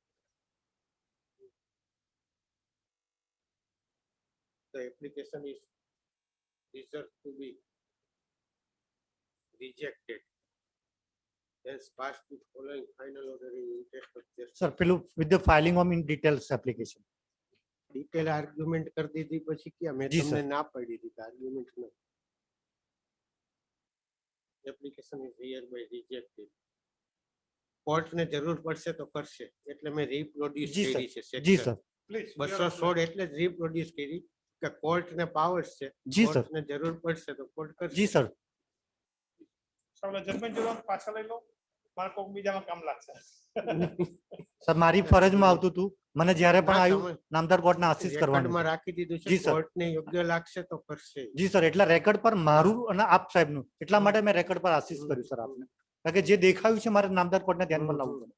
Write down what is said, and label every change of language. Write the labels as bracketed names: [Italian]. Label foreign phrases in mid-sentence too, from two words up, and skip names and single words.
[English] The application is deserved to be rejected. Hence passed with following final order in interest of justice. Sir, with the filing of in details application. Detail argument [Hindi] कर दी थी પછી क्या मैं जी तुमने सर। ना पढ़ी थी argument में. [English] Application is hereby rejected. [Gujarati] કોર્ટ ને જરૂર પડશે તો કરશે એટલે મેં reproduce [Hindi] जी [Gujarati] કરી [Hindi] सर। [Gujarati] છે [Hindi] जी [English] section. [Hindi] सर। [Gujarati] 216 એટલે જ reproduce કરી કે કોર્ટ ને પાવર છે [Hindi] जी सर। [Gujarati] કોર્ટ ને જરૂર પડશે તો કોર્ટ કરશે. [Hindi] जी सर। [Gujarati] સાહેબ જજમેન્ટ જોવા પાછા લઈ લો મારે કોક બીજામાં કામ લાગશે. સર મારી ફરજમાં આવતું હતું મને જ્યારે પણ આવ્યું નામદાર કોર્ટને આશીષ કરવાનું રેકોર્ડમાં રાખી દીધું છે જી સર કોર્ટને યોગ્ય લાગશે તો કરશે. જી સર એટલા રેકોર્ડ પર મારું અને આપ સાહેબનું એટલા માટે મેં રેકોર્ડ પર આશીષ કર્યું સર આપને કારણ કે જે દેખાયું છે મારે નામદાર કોર્ટને ધ્યાનમાં લાવવું પડે.